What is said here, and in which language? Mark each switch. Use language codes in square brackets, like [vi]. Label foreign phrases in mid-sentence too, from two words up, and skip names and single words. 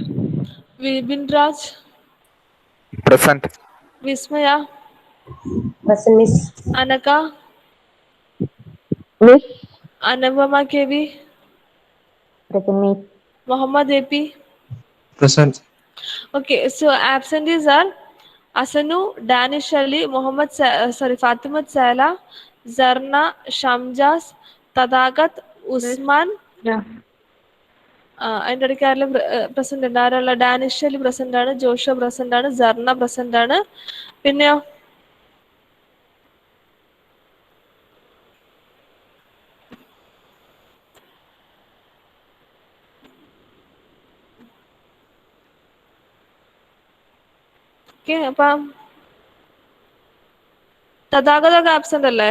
[en] Vibin Raj, Present. Vismaya, Present, miss. Anaka, Miss. Anavama KV, Present, miss. Muhammad AP. Present. Okay, so absentees are Asanu, Danish Ali, Fatimat Saila, Zarna, Shamjas, Tadagat, Usman. Yeah. [ml] അതിൻ്റെ ഇടയ്ക്ക് ആരെല്ലാം പ്രസന്റ് ഉണ്ട്? ആരുള്ള? ഡാനിഷ് അലി പ്രസന്റ് ആണ്, ജോഷോ പ്രസന്റ് ആണ്, സർണ പ്രസന്റ് ആണ്. പിന്നെയോ? ഓക്കെ, അപ്പം തഥാഗതൊക്കെ ആബ്സെന്റ് അല്ലേ?